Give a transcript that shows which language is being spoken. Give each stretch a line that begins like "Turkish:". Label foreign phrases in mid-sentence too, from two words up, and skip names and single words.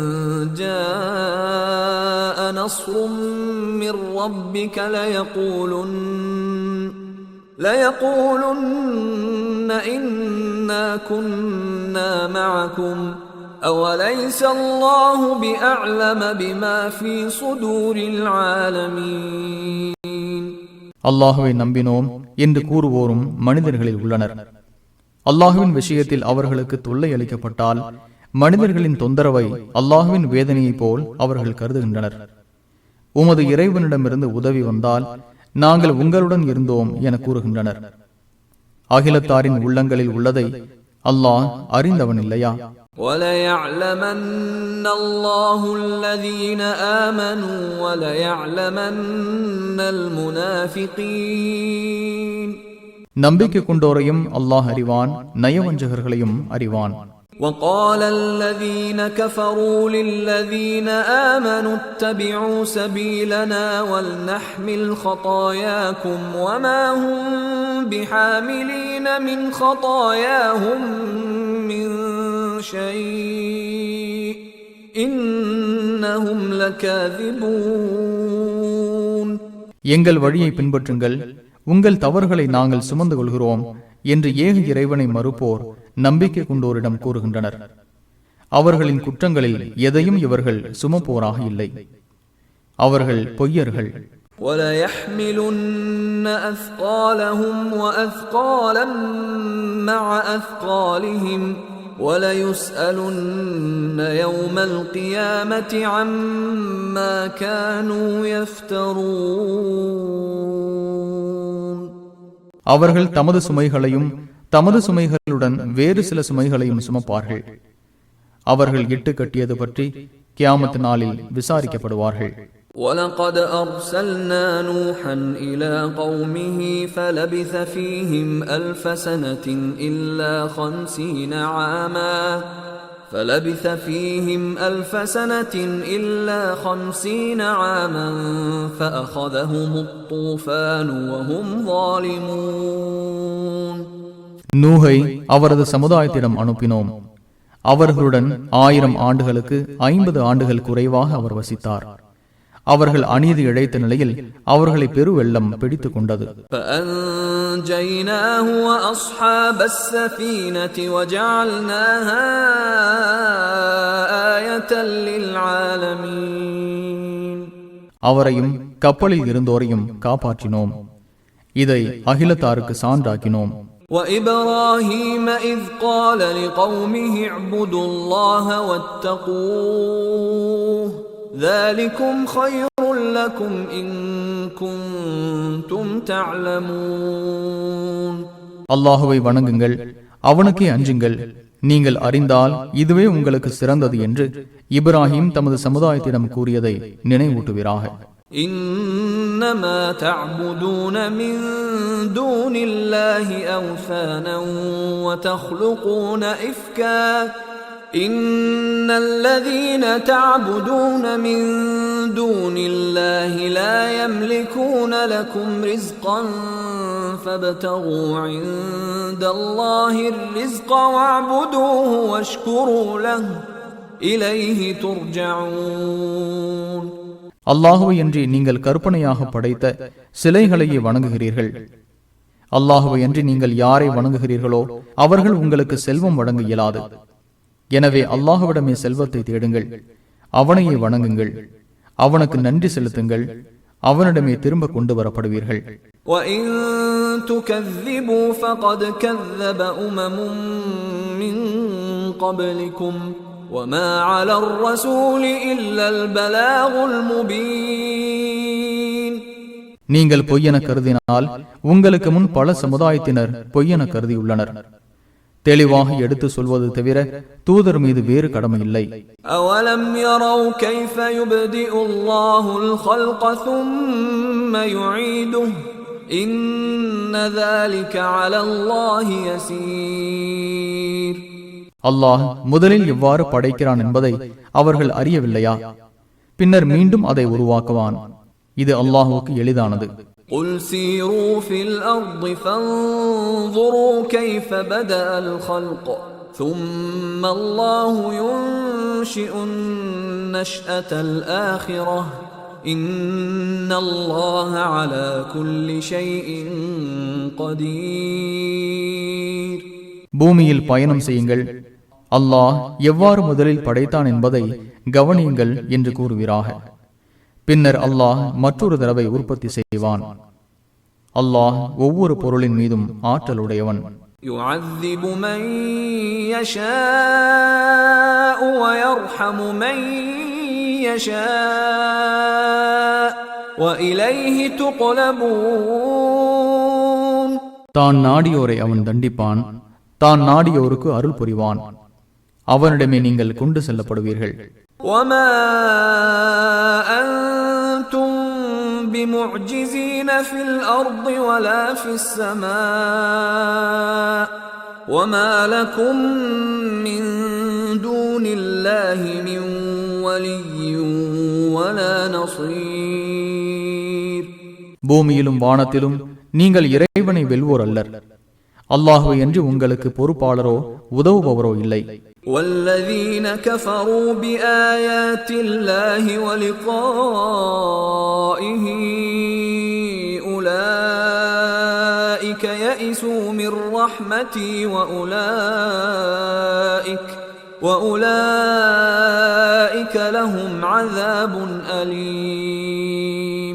Arabic: جَاءَ نَصْرٌ مِّن رَّبِّكَ لَيَقُولُنَّ إِنَّا كُنَّا مَعَكُمْ أَوَلَيْسَ اللَّهُ بِأَعْلَمَ بِمَا فِي صُدُورِ الْعَالَمِينَ.
Tamil: அல்லாஹுவை நம்பினோம் என்று கூறுவோரும் மனிதர்களில் உள்ளனர். அல்லாஹுவின் விஷயத்தில் அவர்களுக்கு தொல்லை அளிக்கப்பட்டால் மனிதர்களின் தொந்தரவை அல்லாஹுவின் வேதனையை போல் அவர்கள் கருதுகின்றனர். உமது இறைவனிடமிருந்து உதவி வந்தால் நாங்கள் உங்களுடன் இருந்தோம் என கூறுகின்றனர். அகிலத்தாரின் உள்ளங்களில் உள்ளதை அல்லாஹ் அறிந்தவன் இல்லையா?
Arabic: وَلَيَعْلَمَنَّ اللَّهُ الَّذِينَ آمَنُوا وَلَيَعْلَمَنَّ الْمُنَافِقِينَ.
Tamil: நம்பிக்கை கொண்டோரையும் அல்லாஹ் அறிவான், நயவஞ்சகர்களையும் அறிவான்.
Arabic: وقال الذين كفروا للذين آمنوا اتبعوا سبيلنا ولنحمل خطاياكم وما هم بحاملين من خطاياهم من شيء إنهم لكاذبون.
Tamil: எங்கள் வழியை பின்பற்றுங்கள், உங்கள் தவறுகளை நாங்கள் சுமந்து கொள்கிறோம் என்று ஏக இறைவனை மறுப்போர் நம்பிக்கை கொண்டோரிடம் கூறுகின்றனர். அவர்களின் குற்றங்களில் எதையும் இவர்கள் சுமப்போராக இல்லை, அவர்கள் பொய்யர்கள்.
Arabic: وَلَيَحْمِلُنَّ أَثْقَالَهُمْ وَأَثْقَالًا مَعَ أَثْقَالِهِمْ وَلَيُسْأَلُنَّ يَوْمَ الْقِيَامَةِ عَمَّا كَانُوا يَفْتَرُونَ.
Tamil: அவர்கள் தமது சுமைகளையும் தமது சுமைகளுடன் வேறு சில சுமைகளையும் சுமப்பார்கள். அவர்கள் இட்டு கட்டியது பற்றி கியாமத் நாளில் விசாரிக்கப்படுவார்கள்.
Arabic: وَلَقَدْ أَرْسَلْنَا نُوحًا إِلَى قَوْمِهِ فَلَبِثَ فِيهِمْ أَلْفَ سَنَةٍ إِلَّا 50 عَامًا فَأَخَذَهُمُ الطُّوفَانُ وَهُمْ ظَالِمُونَ.
Tamil: நூஹை அவரது சமுதாயத்திடம் அனுப்பினோம். அவர்களுடன் 1000 ஆண்டுகளுக்கு 50 ஆண்டுகள் குறைவாக அவர் வசித்தார். அவர்கள் அநீதி இழைத்த நிலையில் அவர்களை பெருவெள்ளம் பிடித்துக் கொண்டது.
Arabic: فَأَنْجَيْنَاهُ وَأَصْحَابَ السَّفِينَةِ وَجَعَلْنَاهَا آيَةً لِلْعَالَمِينَ.
Tamil: அவரையும் கப்பலில் இருந்தோரையும் காப்பாற்றினோம், இதை அகிலத்தாருக்கு சான்றாக்கினோம்.
Arabic: وَإِبْرَاهِيمَ إِذْ قَالَ لِقَوْمِهِ اعْبُدُوا اللَّهَ وَاتَّقُوهُ ذَلِكُمْ خَيْرٌ لَكُمْ إِن كُنتُمْ تَعْلَمُونَ.
Tamil: அல்லாஹுவை வணங்குங்கள், அவனுக்கே அஞ்சுங்கள், நீங்கள் அறிந்தால் இதுவே உங்களுக்கு சிறந்தது என்று இப்ராஹிம் தமது சமுதாயத்திடம் கூறியதை நினைவூட்டுவீராக.
Arabic: إنما تعبدون من دون الله أوثانا وتخلقون إفكا إن الذين تعبدون من دون الله لا يملكون لكم رزقا فابتغوا عند الله الرزق واعبدوه واشكروا له إليه ترجعون.
Tamil: அல்லாஹுவை அன்றி நீங்கள் கற்பனையாக படைத்த சிலைகளையே வணங்குகிறீர்கள். அல்லாஹுவை அன்றி நீங்கள் யாரை வணங்குகிறீர்களோ அவர்கள் உங்களுக்கு செல்வம் வழங்க இயலாது. எனவே அல்லாஹுவிடமே செல்வத்தை தேடுங்கள், அவனையே வணங்குங்கள், அவனுக்கு நன்றி செலுத்துங்கள், அவனிடமே திரும்ப கொண்டு வரப்படுவீர்கள்.
Arabic: وَإِن تُكَذِّبُوا فَقَدْ كَذَّبَ أُمَمٌ مِّن قَبْلِكُمْ وَمَا عَلَى الرَّسُولِ إِلَّا الْبَلَاغُ الْمُبِينُ.
Tamil: நீங்கள் பொய்யென கருதினால் உங்களுக்கு முன் பல சமுதாயத்தினர் பொய்யென கருதியுள்ளனர். தெளிவாக எடுத்து சொல்வது தவிர தூதர் மீது வேறு கடமை இல்லை.
Arabic: أَوَلَمْ يَرَوْا كَيْفَ يُبْدِئُ اللَّهُ الْخَلْقَ ثُمَّ يُعِيدُهُ إِنَّ ذَلِكَ عَلَى اللَّهِ يَسِيرٌ.
Tamil: அல்லாஹ் முதலில் எவ்வாறு படைக்கிறான் என்பதை அவர்கள் அறியவில்லையா? பின்னர் மீண்டும் அதை உருவாக்குவான். இது அல்லாஹுவுக்கு எளிதானது.
Arabic: قُلْ سِيرُوا فِي الْأَرْضِ فَانظُرُوا كَيْفَ بَدَأَ الْخَلْقَ ثُمَّ اللَّهُ يُنشِئُ النَّشْأَةَ الْآخِرَةَ إِنَّ اللَّهَ عَلَى كُلِّ شَيْءٍ قَدِيرٌ.
Tamil: பூமியில் பயணம் செய்யுங்கள், அல்லாஹ் எவ்வாறு முதலில் படைத்தான் என்பதை கவனியுங்கள் என்று கூறுவீராக. பின்னர் அல்லாஹ் மற்றொரு தடவை உற்பத்தி செய்வான். அல்லாஹ் ஒவ்வொரு பொருளின் மீதும் ஆற்றலுடையவன்.
Arabic: يُعَذِّبُ مَن يَشَاءُ وَيَرْحَمُ مَن يَشَاءُ وَإِلَيْهِ تُقْلَبُونَ.
Tamil: தான் நாடியோரை அவன் தண்டிப்பான், தான் நாடியோருக்கு அருள் புரிவான், அவனிடமே நீங்கள் கொண்டு செல்லப்படுவீர்கள்.
Arabic: وَمَا أَنْتُمْ بمعجزين في الأرض ولا في السماء وما لكم من دون الله من ولي ولا نصير.
Tamil: பூமியிலும் வானத்திலும் நீங்கள் இறைவனை வெல்வோர் அல்லர். அல்லாஹ்வை அன்றி உங்களுக்கு பொறுப்பாளரோ உதவுபவரோ இல்லை.
Arabic: والذين كفروا بآيات الله ولقائه أولئك يئسوا من رحمتي وأولئك لهم عذاب أليم.